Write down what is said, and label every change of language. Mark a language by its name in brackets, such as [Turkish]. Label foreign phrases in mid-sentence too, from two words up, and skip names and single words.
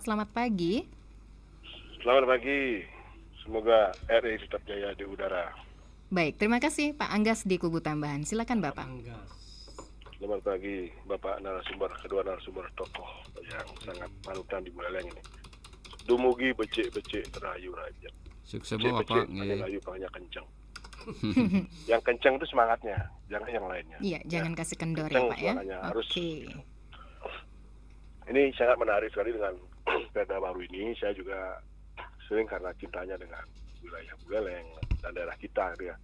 [Indonesian] Selamat pagi. Selamat pagi. Semoga RRI tetap jaya di udara. Baik, terima kasih Pak Anggas di Kubu Tambahan. Silakan Bapak. Selamat pagi Bapak narasumber, kedua narasumber tokoh yang sangat panutan di Buleleng ini. [Balinese] Dumugi becek-becek rayu raja. [Indonesian] Sukses Bapak. Rayu panggilnya kencang. Yang kencang itu semangatnya, jangan yang lainnya. Iya, jangan kasih kendor ya kencang Pak ya. Oke. Ini sangat menarik sekali dengan perda baru ini. Saya juga sering karena cintanya dengan wilayah Buleleng dan daerah kita ya.